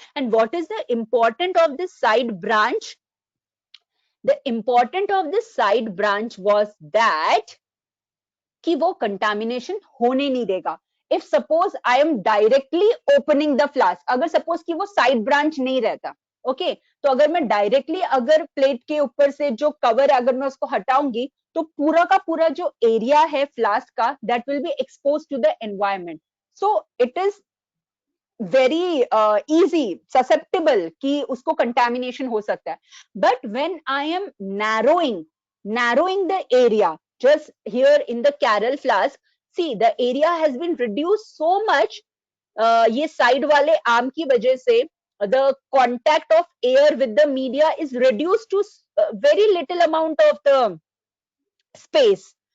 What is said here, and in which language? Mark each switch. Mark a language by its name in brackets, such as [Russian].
[English] And what is the important of this side branch? The important of this side branch was that [Hindi] कि वो contamination होने नहीं देगा. [English] If suppose I am directly opening the flask, [Hindi] अगर suppose कि वो side branch नहीं रहता, ओके तो अगर मैं डायरेक्टली अगर प्लेट के ऊपर से जो कवर अगर मैं उसको हटाऊंगी तो पूरा का पूरा जो एरिया है फ्लास्क का [English] That will be expose to the environment. So it is very easy susceptible [Hindi] कि उसको कंटेमिनेशन हो सकता है. [English] But when I am narrowing the area just here in the Carroll flask, see the area has been reduced so much. [Hindi] ये side वाले arm की वजह से [English] the contact of air with the media is reduced to very little amount of the space.